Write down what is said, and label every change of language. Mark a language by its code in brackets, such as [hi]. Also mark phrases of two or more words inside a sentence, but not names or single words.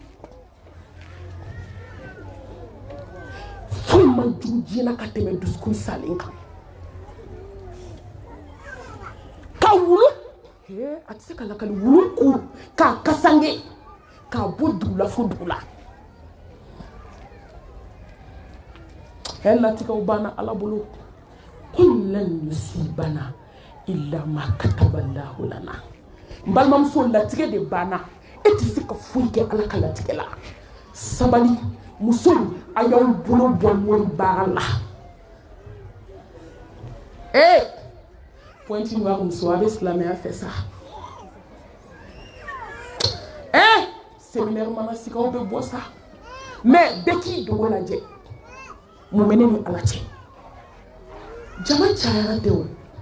[bm] foyi man jugu diɲɛ ka tɛmɛ dusukun salen kan ka wulu a tɛ se ka lakali wulu ku k'a kasange k'a bɔ dugu la fo dugu la latigɛw banna Ala bolo [ar] قل لن يصيبنا إلا ما كتب الله لنا [bm] n balimamuso latigɛ de banna e tɛ se ka foyi kɛ Ala ka latigɛ la sabali musow a y'aw bolo bɔ mori baara la pointi wa muso a bɛ silamɛya fɛ sa séminaire mana sigi aw bɛ bɔ sa mais bɛɛ k'i dogo lajɛ mun bɛ ne ni Ala cɛ jama cayara tɛ o